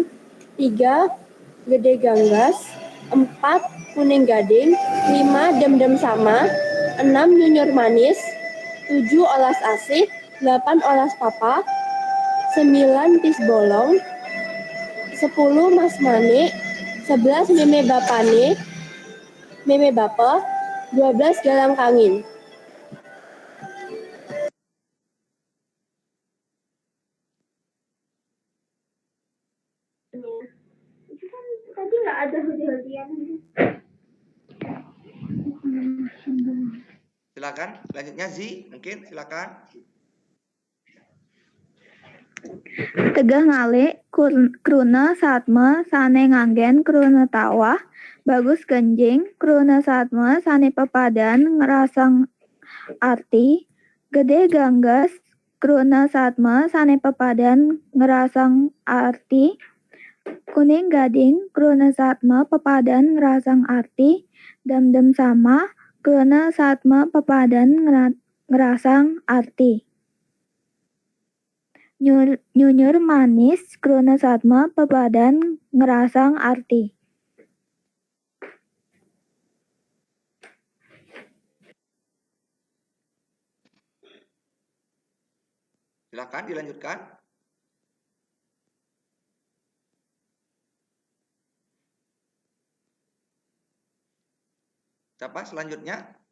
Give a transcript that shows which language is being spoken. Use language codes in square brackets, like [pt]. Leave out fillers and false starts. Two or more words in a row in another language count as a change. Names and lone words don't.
[ban] 3 Gede Ganggas, 4 Kuning Gading, 5 Dem Sama, 6 Nyunyur Manis, 7 Olas Asih, 8 Olas Papa, 9 Pis Bolong, 10 Mas Manik, 11 Meme Bape, 12 Galang Kangin. [id] Itu kan tadi nggak ada henti-hentian. Silakan. Selanjutnya Zi, mungkin silakan. [ban] Tegah Ngale, Kruna Satma, Sane Nganggen, Kruna Tawah, Bagus Genjing, Kruna Satma, Sane Pepadan, Ngerasang Arti, Gede Ganggas, Kruna Satma, Sane Pepadan, Ngerasang Arti, Kuning Gading, Kruna Satma, Pepadan, Ngerasang Arti, Dem Sama, kruna satma pepadan ngerasang arti. Nyunyur manis kruna satma pepadan ngerasang arti. [id] Silakan dilanjutkan. Siapa selanjutnya?